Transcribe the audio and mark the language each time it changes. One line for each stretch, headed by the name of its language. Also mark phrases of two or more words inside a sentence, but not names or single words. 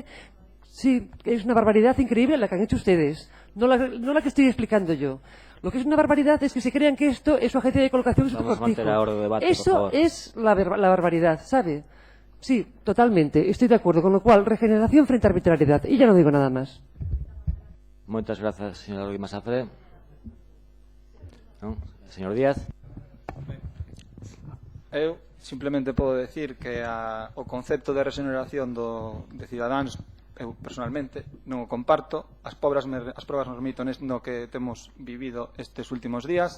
Spanish: Sí, es una barbaridad increíble la que han hecho ustedes, no la que estoy explicando yo. Lo que es una barbaridad es que se crean que esto es su agencia de colocación. Vamos a mantener ahora el debate, eso por favor. Es la barbaridad, ¿sabe? Sí, totalmente, estoy de acuerdo. Con lo cual, regeneración frente a arbitrariedad. Y ya no digo nada más. Muchas gracias, señora Rodríguez Masafré. ¿No? Señor Díaz.
Galician: Eu simplemente podo decir que o concepto de regeneración de Ciudadanos, eu personalmente non o comparto. As probas nos remito no que temos vivido estes últimos días.